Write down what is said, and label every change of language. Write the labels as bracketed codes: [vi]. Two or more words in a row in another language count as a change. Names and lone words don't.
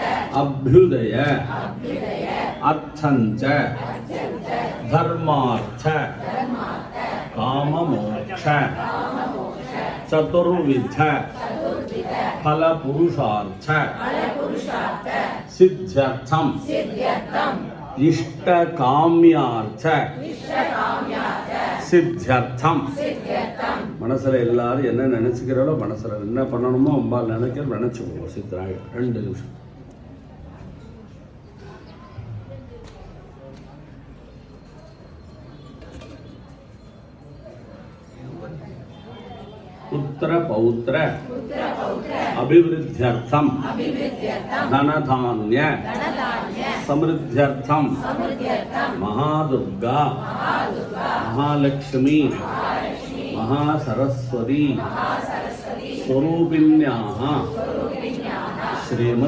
[sa] अभ्युदय अर्थंच धर्मार्थ काममोक्ष चतुर्विध फल पुरुषार्थ सिद्ध्यर्थम इष्ट काम्यार्थ सिद्ध्यर्थम [ta] மனசுல எல்லாரும் என்ன நினைச்சுக்கிறோம் மனசுல என்ன பண்ணணுமோ அம்பாள் நினைக்கிற நினைச்சுக்குவோம் சித்தராக 2 நிமிஷம் [sa] पुत्र पौत्र अभिवृद्ध्यर्थम धनधान्य समृद्ध्यर्थम महादुर्गा महालक्ष्मी महासरस्वती स्वरूपिण्याः श्रीमते